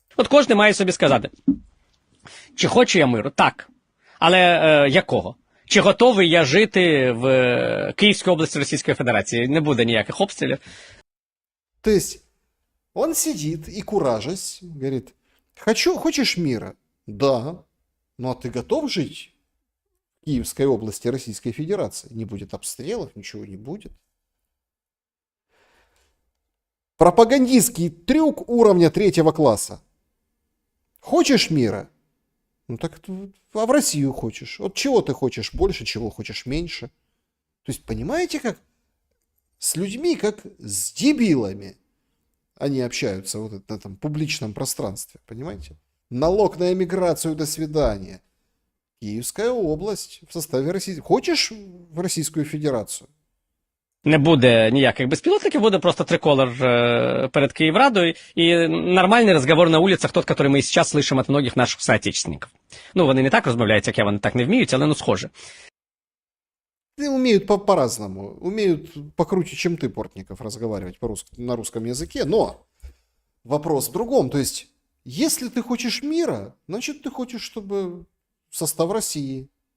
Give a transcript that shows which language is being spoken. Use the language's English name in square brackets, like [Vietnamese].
[Ukrainian] От кожен має собі сказати, чи хочу я миру? Так. Але якого? Чи готовий я жити в Київській області Російської Федерації? Не буде ніяких обстрілів. [Russian] То есть он сидит и куражась, говорит, хочешь мира? Да. Ну а ты готов жить в Киевской области Российской Федерации? Не будет обстрелов, ничего не будет. Пропагандистский трюк уровня 3 класса. Хочешь мира? Ну так а в Россию хочешь. Вот чего ты хочешь больше, чего хочешь меньше. То есть понимаете, как с людьми, как с дебилами они общаются вот на этом публичном пространстве, понимаете? Налог на эмиграцию, до свидания. Киевская область в составе России. Хочешь в Российскую Федерацию? [Ukrainian] Не буде ніяких безпілотників, буде просто триколор перед Київрадою і нормальний розговор на вулицях, тот, який ми зараз слышимо від многих наших соотечественників. Ну, вони не так розмовляють, як я, вони так не вміють, але ну схоже. [Russian] Умеют по-разному. Умеют покруче, чем ты, Портников, разговаривать на русском языке. Но вопрос в другом. То есть, если ты хочешь мира, значит, ты хочешь, чтобы в состав России.